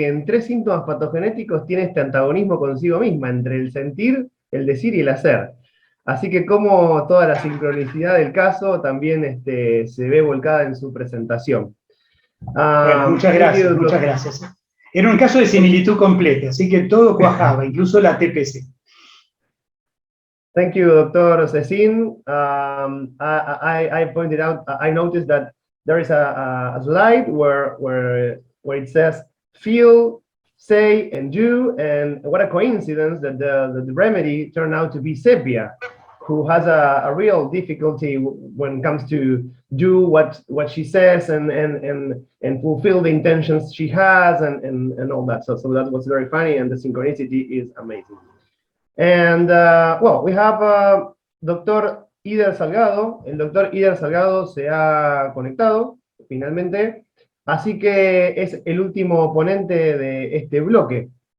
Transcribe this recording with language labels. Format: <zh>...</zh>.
<es>Que en 3 síntomas patogenéticos tiene este antagonismo consigo misma, entre el sentir, el decir y el hacer. Así que como toda la sincronicidad del caso también se ve volcada en su presentación. Bueno, muchas gracias. Era un caso de similitud completa, así que todo cuajaba, incluso la TPC.</es> <en>Thank you, Dr. Cecín. I pointed out, I noticed that there is a slide where it says feel, say, and do, and what a coincidence that the remedy turned out to be sepia, who has a real difficulty when it comes to do what she says and fulfill the intentions she has and all that. So that was very funny, and the synchronicity is amazing. And well, we have Dr. Ider Salgado.</en> <es>El doctor Ider Salgado se ha conectado finalmente, así que es el último ponente de este bloque.</es>